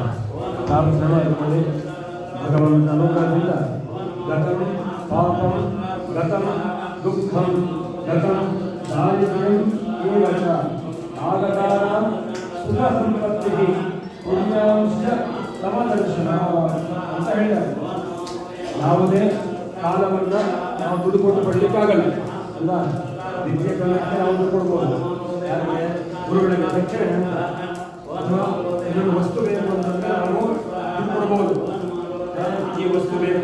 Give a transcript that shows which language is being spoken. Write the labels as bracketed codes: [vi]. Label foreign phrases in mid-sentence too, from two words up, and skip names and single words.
[sa] गतं पापं गतं दुःखं गतं दारिद्र्यं एव च आगतानां सुखसम्पत्तिः पुण्यांश्च समदर्शनम् [kn] ಅಂತ ಹೇಳ್ತಾರೆ. ಯಾವುದೇ ಕಾಲವನ್ನು ನಾವು ದುಡ್ಡು ಕೊಟ್ಟು ಪಡಲಿಕ್ಕಾಗಲ್ಲ ಅಲ್ಲ. ವಿದ್ಯೆ ಕಲಿಯಕ್ಕೆ ನಾವು ದುಡ್ಡು ಕೊಡ್ಬೋದು, ಯಾರಿಗೆ ಗುರುಗಳಿಗೆ ದಕ್ಷಿಣೆ ಅಥವಾ ಇನ್ನೊಂದು ವಸ್ತು ಬೇಕು ಅಂತಂದರೆ ನಾವು ದುಡ್ಡು ಕೊಡ್ಬೋದು, ಈ ವಸ್ತು ಬೇಕು.